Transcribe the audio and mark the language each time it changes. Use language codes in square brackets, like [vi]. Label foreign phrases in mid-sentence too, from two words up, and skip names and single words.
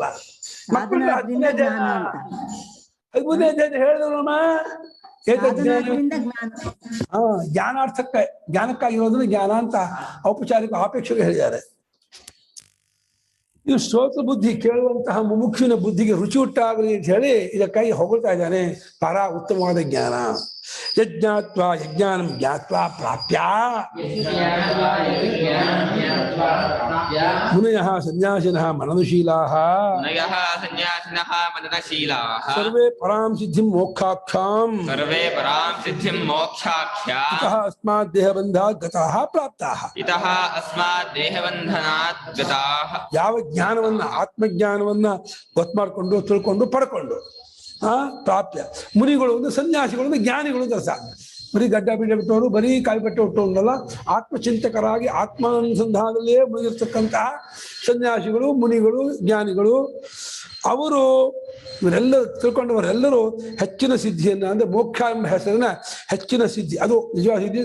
[kn] ಮಕ್ಕಳು 13ನೇ ಅಧ್ಯಾಯ ಹೇಳಿದ್ರಮ್ಮ, ಜ್ಞಾನಾರ್ಥಕ್ಕೆ, ಜ್ಞಾನಕ್ಕಾಗಿರೋದನ್ನ ಜ್ಞಾನ ಅಂತ ಔಪಚಾರಿಕ ಆಪೇಕ್ಷೆಗೆ ಹೇಳಿದ್ದಾರೆ. ಇದು ಶ್ರೋತ ಬುದ್ಧಿ ಕೇಳುವಂತಹ ಮುಮುಕ್ಷುವಿನ ಬುದ್ಧಿಗೆ ರುಚಿ ಉಟ್ಟಾಗಲಿ ಅಂತ ಹೇಳಿ ಇದಕ್ಕಾಗಿ ಹೊಗಳ್ತಾ ಇದ್ದಾನೆ. ಪರ ಉತ್ತಮವಾದ ಜ್ಞಾನ. [sa] ಯಜ್ಞಾತ್ವ ಯಜ್ಞಾನಂ ಜ್ಞಾತ್ವಾ ಪ್ರಾಪ್ಯ ಮುನಯಃ ಸನ್ಯಾಸಿನಃ ಮನನುಶೀಲಾಃ ಸರ್ವೇ ಪರಾಂ ಸಿದ್ಧಿಂ ಮೋಕ್ಷಾಖ್ಯಾಂ ಇತಃ ಅಸ್ಮಾತ್ ದೇಹಬಂಧಾತ್ ಗತಾಃ ಪ್ರಾಪ್ತಾಃ. [kn] ಯಾವ ಜ್ಞಾನವನ್ನ, ಆತ್ಮಜ್ಞಾನವನ್ನ ಗೊತ್ತು ಮಾಡಿಕೊಂಡು ತಿಳ್ಕೊಂಡು ಪಡ್ಕೊಂಡು ಪ್ರಾಪ್ಯ. ಮುನಿಗಳು ಒಂದು, ಸನ್ಯಾಸಿಗಳು ಒಂದು, ಜ್ಞಾನಿಗಳು ಅಂತ ಅರ್ಥ. ಬರೀ ಗಡ್ಡ ಬಿಡ್ಡ ಬಿಟ್ಟವರು, ಬರೀ ಕಾಯಿಪಟ್ಟೆ ಹುಟ್ಟೋಲ್ಲ, ಆತ್ಮಚಿಂತಕರಾಗಿ ಆತ್ಮಾನುಸಂಧಾನದಲ್ಲೇ ಮುಗಿರ್ತಕ್ಕಂತಹ ಸನ್ಯಾಸಿಗಳು, ಮುನಿಗಳು, ಜ್ಞಾನಿಗಳು, ಅವರು ಇವರೆಲ್ಲರೂ ತಿಳ್ಕೊಂಡವರೆಲ್ಲರೂ ಹೆಚ್ಚಿನ ಸಿದ್ಧಿಯನ್ನ, ಅಂದ್ರೆ ಮೋಕ್ಷ ಎಂಬ ಹೆಸರಿನ ಹೆಚ್ಚಿನ ಸಿದ್ಧಿ, ಅದು ನಿಜವಾದ ಸಿದ್ಧಿ.